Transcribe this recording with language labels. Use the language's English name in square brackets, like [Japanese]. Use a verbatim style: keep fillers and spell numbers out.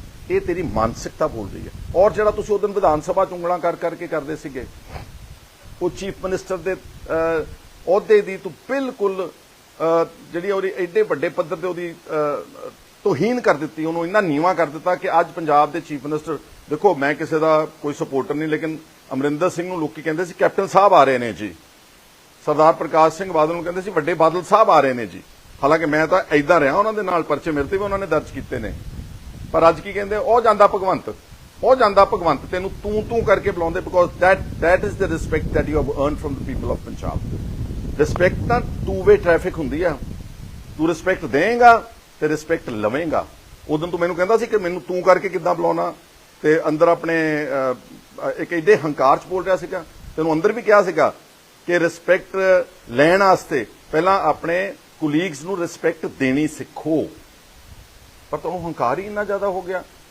[Punjabi] ਇਹ ਤੇਰੀ ਮਾਨਸਿਕਤਾ ਬੋਲ ਰਹੀ ਹੈ। ਔਰ ਜਿਹੜਾ ਤੁਸੀਂ ਉਦੋਂ ਵਿਧਾਨ ਸਭਾ ਚ ਉਂਗਲਾਂ ਕਰ ਕਰਕੇ ਕਰਦੇ ਸੀਗੇ, ਉਹ ਚੀਫ ਮਿਨਿਸਟਰ ਦੇ ਅਹ, ਅਹੁਦੇ ਦੀ ਤੂੰ ਬਿਲਕੁਲ ਅਹ, ਜਿਹੜੀ ਉਹਦੀ ਐਡੇ ਵੱਡੇ ਪੱਧਰ ਤੇ ਉਹਦੀ ਅਹ, ਤੋਹੀਨ ਕਰ ਦਿੱਤੀ, ਉਹਨੂੰ ਇੰਨਾ ਨੀਵਾਂ ਕਰ ਦਿੱਤਾ ਕਿ ਅੱਜ ਪੰਜਾਬ ਦੇ ਚੀਫ ਮਿਨਿਸਟਰ, ਦੇਖੋ ਮੈਂ ਕਿਸੇ ਦਾ ਕੋਈ ਸਪੋਰਟਰ ਨਹੀਂ, ਲੇਕਿਨ ਅਮਰਿੰਦਰ ਸਿੰਘ ਨੂੰ ਲੋਕੀ ਕਹਿੰਦੇ ਸੀ ਕੈਪਟਨ ਸਾਹਿਬ ਆ ਰਹੇ ਨੇ ਜੀ, ਸਰਦਾਰ ਪ੍ਰਕਾਸ਼ ਸਿੰਘ ਬਾਦਲ ਨੂੰ ਕਹਿੰਦੇ ਸੀ ਵੱਡੇ ਬਾਦਲ ਸਾਹਿਬ ਆ ਰਹੇ ਨੇ ਜੀ। ਹਾਲਾਂਕਿ ਮੈਂ ਤਾਂ ਐਦਾਂ ਰਿਹਾ ਉਹਨਾਂ ਦੇ ਨਾਲ, ਪਰਚੇ ਮੇਰੇ ਤੇ ਵੀ ਉਹਨਾਂ ਨੇ ਦਰਜ ਕੀਤੇ ਨੇ। ਪਰ ਅੱਜ ਕੀ ਕਹਿੰਦੇ, ਉਹ ਜਾਂਦਾ ਭਗਵੰਤ, ਉਹ ਜਾਂਦਾ ਭਗਵੰਤ, ਤੈਨੂੰ ਤੂੰ ਤੂੰ ਕਰਕੇ ਬੁਲਾਉਂਦੇ। [English] Because that that is the respect that you have earned from the people of Punjab। [Punjabi] Respect ਤਾਂ ਟੂ ਵੇ ਟ੍ਰੈਫਿਕ ਹੁੰਦੀ ਆ, ਤੂੰ ਰਿਸਪੈਕਟ ਦੇਂਗਾ ਤੇ ਰਿਸਪੈਕਟ ਲਵੇਂਗਾ। ਉਦੋਂ ਤੂੰ ਮੈਨੂੰ ਕਹਿੰਦਾ ਸੀ ਕਿ ਮੈਨੂੰ ਤੂੰ ਕਰਕੇ ਕਿੱਦਾਂ ਬੁਲਾਉਣਾ, ਤੇ ਅੰਦਰ ਆਪਣੇ ਅਹ, ਇੱਕ ਐਡੇ ਹੰਕਾਰ ਚ ਬੋਲ ਰਿਹਾ ਸੀਗਾ। ਤੈਨੂੰ ਅੰਦਰ ਵੀ ਕਿਹਾ ਸੀਗਾ ਕਿ ਰਿਸਪੈਕਟ ਲੈਣ ਵਾਸਤੇ ਪਹਿਲਾਂ ਆਪਣੇ ਕੁਲੀਗਸ ਨੂੰ ਰਿਸਪੈਕਟ ਦੇਣੀ ਸਿੱਖੋ, ਪਰ ਤੁਹਾਨੂੰ ਹੰਕਾਰ ਹੀ ਇੰਨਾ ਜ਼ਿਆਦਾ ਹੋ ਗਿਆ।